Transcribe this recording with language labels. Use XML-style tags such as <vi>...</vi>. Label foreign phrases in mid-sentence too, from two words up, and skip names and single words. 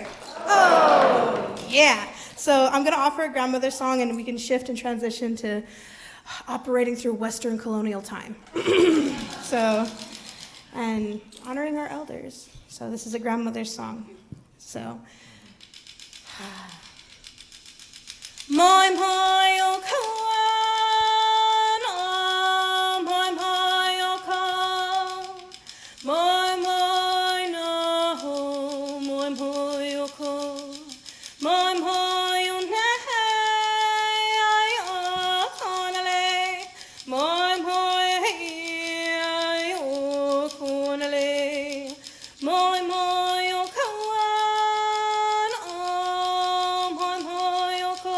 <en>Oh, yeah. So I'm going to offer a grandmother song, and we can shift and transition to operating through Western colonial time. And honoring our elders. So this is a grandmother's song. So. Moi moi o kawan, moi moi o ka, moi moi na ho, moi moi o ko, moi moi o ne ai o konale, moi moi ai o konale, moi moi o kawan, moi moi o ko.</en>